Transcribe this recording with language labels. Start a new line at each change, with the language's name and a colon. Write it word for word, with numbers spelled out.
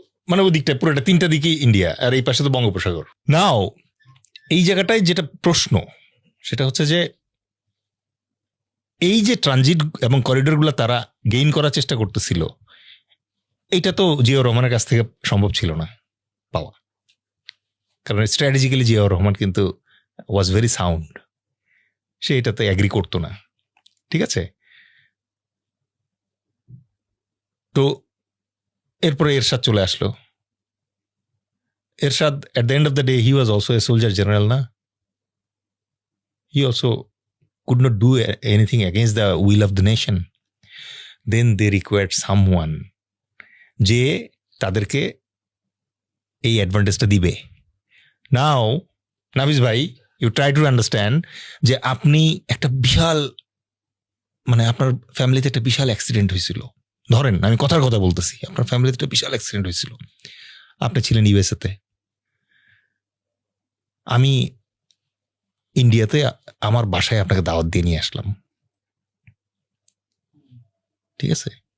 Bangla: মানে ওই দিকটা পুরোটা তিনটা দিকেই ইন্ডিয়া, আর এই পাশে তো বঙ্গোপসাগর। নাও এই জায়গাটায় যেটা প্রশ্ন সেটা হচ্ছে যে এই যে ট্রানজিট এবং করিডোরগুলো তারা গেইন করার চেষ্টা করতেছিল, এইটা তো জিয়াউ রহমানের কাছ থেকে সম্ভব ছিল না পাওয়া, কারণ স্ট্র্যাটেজিক্যালি জিয়াউর রহমান কিন্তু
English: was very sound,
Bangla: সে এটাতে অ্যাগ্রি করতো না, ঠিক আছে? তো এরপরে এরশাদ চলে আসলো।
English: Ershad at the end of the day he was also a soldier general, না? He also could not do anything against the will of the nation. Then they required someone
Bangla: যে তাদেরকে এই অ্যাডভান্টেজটা দিবে। নাও নাভিস ভাই,
English: you try to understand
Bangla: যে আপনি একটা বিশাল, মানে আপনার ফ্যামিলিতে একটা বিশাল অ্যাক্সিডেন্ট হয়েছিল, ধরেন আমি কথার কথা বলতেছি, আপনার ফ্যামিলিতে একটা বিশাল অ্যাক্সিডেন্ট হয়েছিল, আপনি ছিলেন ইউএসএতে, আমি ইন্ডিয়াতে আমার বাসায় আপনাকে দাওয়াত দিয়ে নিয়ে আসলাম, ঠিক আছে?